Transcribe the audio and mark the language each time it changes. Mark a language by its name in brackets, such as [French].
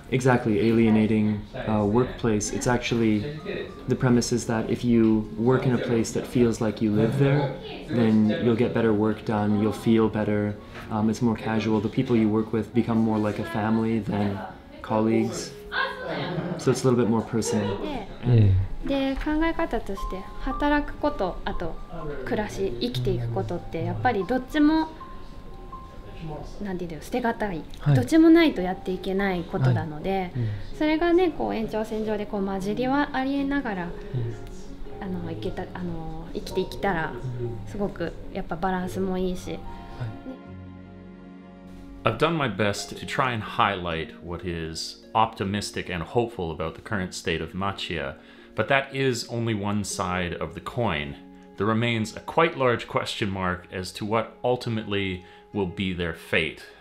[English] Exactly, alienating workplace. It's actually, the premise is that if you work in a place that feels like you live there, then you'll get better work done, you'll feel better, it's more casual. The people you work with become more like a family than colleagues. So it's a little bit more personal. [Japanese] で考え方として働くことあと暮らし生きていくことってやっぱりどっちもなんていうの捨てがたい、どっちもないとやっていけないことなので、それがねこう延長線上でこう混じりはありえながら生きていけたらすごくやっぱバランスもいいし。 [English] I've done my best to try and highlight what is optimistic and hopeful about the current state of Machiya, but that is only one side of the coin. There remains a quite large question mark as to what ultimately will be their fate.